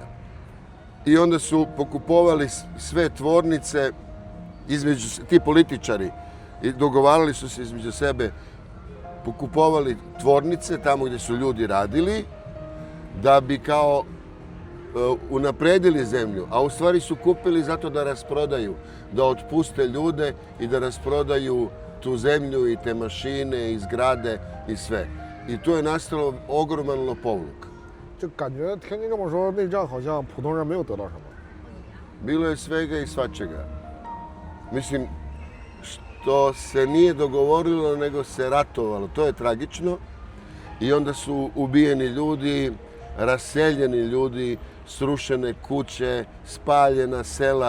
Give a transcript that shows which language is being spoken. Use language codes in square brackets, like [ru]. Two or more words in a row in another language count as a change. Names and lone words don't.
[hr] I onda su pokupovali sve tvornice, ti političari, i dogovarali su se između sebe, pokupovali tvornice tamo gdje su ljudi radili, da bi kao unapredili zemlju, a u stvari su kupili zato da rasprodaju, da otpuste ljude i da rasprodaju tu zemlju i te mašine i zgrade i sve. I tu je nastalo ogroman lopovluk. [zh] 就感觉听您这么说，内战好像普通人没有得到什么。 [hr] Bilo je svega i svačega. Mislim, što se nije dogovorilo, nego se ratovalo. To je tragično. I onda su ubijeni ljudi, raseljeni ljudi, srušene kuće, spaljena sela.